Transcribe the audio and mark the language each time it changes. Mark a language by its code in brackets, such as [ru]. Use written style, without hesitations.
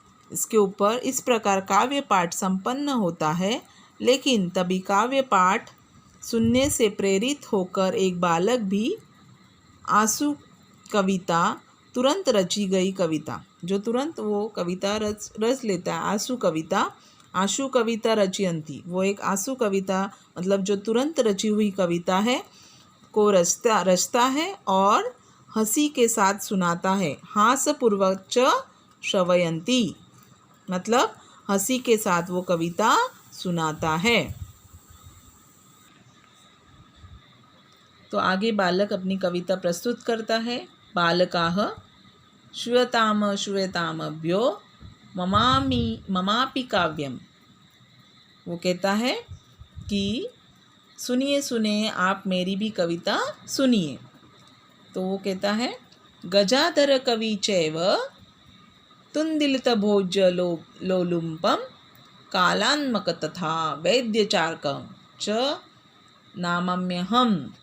[hi] इसके ऊपर इस प्रकार काव्य पाठ संपन्न होता है, लेकिन तभी काव्य पाठ सुनने से प्रेरित होकर एक बालक भी आशु कविता, तुरंत रची गई कविता, जो तुरंत वो कविता रच लेता है, आशु कविता रचयन्ति, वो एक आशु कविता मतलब जो तुरंत रची हुई कविता है को रचता है और हंसी के साथ सुनाता है। [sa] हास्यपूर्वक च श्रवयन्ति, [hi] मतलब हंसी के साथ वो कविता सुनाता है। तो आगे बालक अपनी कविता प्रस्तुत करता है। [sa] बालकाः श्रूयताम श्रूयतामभ्यो ममापि काव्यम। [hi] वो कहता है कि सुनिए सुनिए आप मेरी भी कविता सुनिए। तो वो कहता है [sa] गजाधर कवि चैव तुंदिलित भोज लोलुम्पम कालान्मक तथा वैद्यचार्कं च नामम्यहम्।